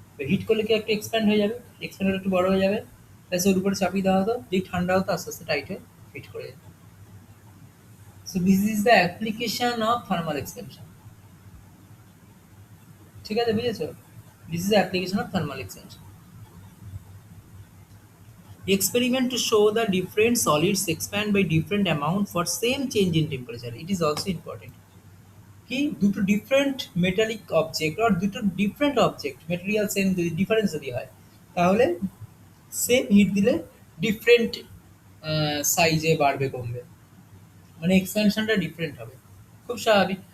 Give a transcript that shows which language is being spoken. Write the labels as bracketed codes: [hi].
[bn] Hit করলে কি একটু এক্সপ্যান্ড হয়ে যাবে, এক্সপ্যান্ড হলে একটু বড় হয়ে যাবে, ব্যাস ওর উপরে চাপিয়ে দেওয়া হতো, যেই ঠান্ডা হতো আস্তে আস্তে টাইট হয়ে ফিট করে যেত। [en] So this is the application of thermal expansion. [bn] ঠিক আছে, বুঝেছো? [en] This is the application of thermal expansion. Experiment to show the different solids expand by different amount for same change in temperature. It is also important. [bn] কি দুটো different metallic object আর দুটো different object material same যদি difference যদি হয় তাহলে same hit দিলে different সাইজে বাড়বে কমবে, মানে এক্সপ্যানশনটা ডিফারেন্ট হবে, খুব স্বাভাবিক।